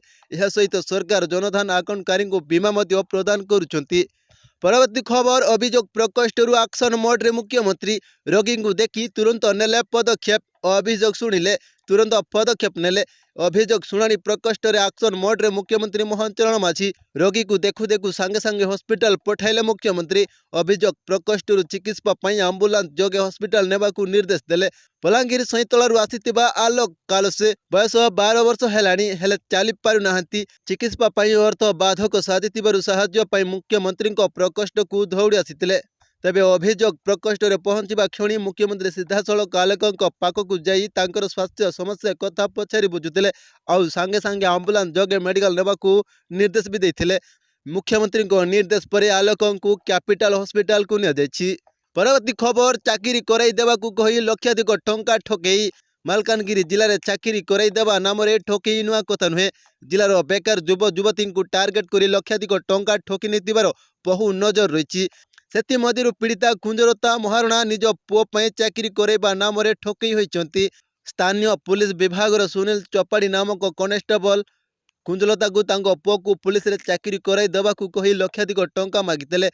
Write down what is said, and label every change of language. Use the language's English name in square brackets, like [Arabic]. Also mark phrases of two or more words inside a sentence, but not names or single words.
[Odia] ଏହା ସହିତ ସରକାର ଜନଧନ ଆକାଉଣ୍ଟକାରୀଙ୍କୁ ବୀମା ମଧ୍ୟ ପ୍ରଦାନ କରୁଛନ୍ତି। ପରବର୍ତ୍ତୀ ଖବର ଅଭିଯୋଗ ପ୍ରକୋଷ୍ଠ ଆକ୍ସନ ମୋଡ଼ରେ ମୁଖ୍ୟମନ୍ତ୍ରୀ ରୋଗୀଙ୍କୁ ଦେଖି ତୁରନ୍ତ ନେଲେ ପଦକ୍ଷେପ। ଅଭିଯୋଗ ଶୁଣିଲେ ତୁରନ୍ତ ପଦକ୍ଷେପ ନେଲେ। ଅଭିଯୋଗ ଶୁଣାଣି ପ୍ରକୋଷ୍ଠରେ ଆକ୍ସନ ମୋଡ଼ରେ ମୁଖ୍ୟମନ୍ତ୍ରୀ ମୋହନ ଚରଣ ମାଝୀ ରୋଗୀଙ୍କୁ ଦେଖୁ ଦେଖୁ ସାଙ୍ଗେ ସାଙ୍ଗେ ହସ୍ପିଟାଲ ପଠାଇଲେ ମୁଖ୍ୟମନ୍ତ୍ରୀ। ଅଭିଯୋଗ ପ୍ରକୋଷ୍ଠ ଚିକିତ୍ସା ପାଇଁ ଆମ୍ବୁଲାନ୍ସ ଯୋଗେ ହସ୍ପିଟାଲ ନେବାକୁ ନିର୍ଦ୍ଦେଶ ଦେଲେ। ବଲାଙ୍ଗୀର ସଇଁତଳୁ ଆସିଥିବା ଆଲୋକ କାଲସେ ବୟସ 12 ବର୍ଷ ହେଲାଣି ହେଲେ ଚାଲି ପାରୁ ନାହାନ୍ତି। ଚିକିତ୍ସା ପାଇଁ ଅର୍ଥ ବାଧକ ସାଜିଥିବାରୁ ସାହାଯ୍ୟ ପାଇଁ ମୁଖ୍ୟମନ୍ତ୍ରୀ ପ୍ରକୋଷ୍ଠକୁ ଦୌଡ଼ି ଆସିଥିଲେ। ତେବେ ଅଭିଯୋଗ ପ୍ରକୋଷ୍ଠରେ ପହଞ୍ଚିବା କ୍ଷଣି ମୁଖ୍ୟମନ୍ତ୍ରୀ ସିଧାସଳଖ ଆଲୋକଙ୍କ ପାଖକୁ ଯାଇ ତାଙ୍କର ସ୍ୱାସ୍ଥ୍ୟ ସମସ୍ୟା କଥା ପଚାରି ବୁଝୁଥିଲେ ଆଉ ସାଙ୍ଗେ ସାଙ୍ଗେ ଆମ୍ବୁଲାନ୍ସ ଯୋଗେ ମେଡିକାଲ ନେବାକୁ ନିର୍ଦ୍ଦେଶ ବି ଦେଇଥିଲେ। ମୁଖ୍ୟମନ୍ତ୍ରୀ ନିର୍ଦ୍ଦେଶ ପରେ ଆଲୋକଙ୍କୁ କ୍ୟାପିଟାଲ ହସ୍ପିଟାଲକୁ ନିଆଯାଇଛି। ପରବର୍ତ୍ତୀ ଖବର ଚାକିରି କରାଇ ଦେବାକୁ କହି ଲକ୍ଷାଧିକ ଟଙ୍କା ଠକେଇ। ମାଲକାନଗିରି ଜିଲ୍ଲାରେ ଚାକିରି କରାଇ ଦେବା ନାମରେ ଠକେଇ ନୂଆ କଥା ନୁହେଁ। ଜିଲ୍ଲାର ବେକାର ଯୁବ ଯୁବତୀଙ୍କୁ ଟାର୍ଗେଟ କରି ଲକ୍ଷାଧିକ ଟଙ୍କା ଠକି ନେଇଥିବାର ବହୁ ନଜିର ରହିଛି। ସେଥି ମଧ୍ୟରୁ ପୀଡ଼ିତା କୁଞ୍ଜଲତା ମହାରଣା ନିଜ ପୁଅ ପାଇଁ ଚାକିରି କରାଇବା ନାମରେ ଠକେଇ ହୋଇଛନ୍ତି। ସ୍ଥାନୀୟ ପୁଲିସ ବିଭାଗ ସୁନୀଲ ଚପାଡ଼ି ନାମକ କନଷ୍ଟେବଲ କୁଞ୍ଜଲତାଙ୍କୁ ତାଙ୍କ ପୁଅକୁ ପୁଲିସରେ ଚାକିରି କରାଇ ଦେବାକୁ କହି ଲକ୍ଷାଧିକ ଟଙ୍କା ମାଗିଥିଲେ।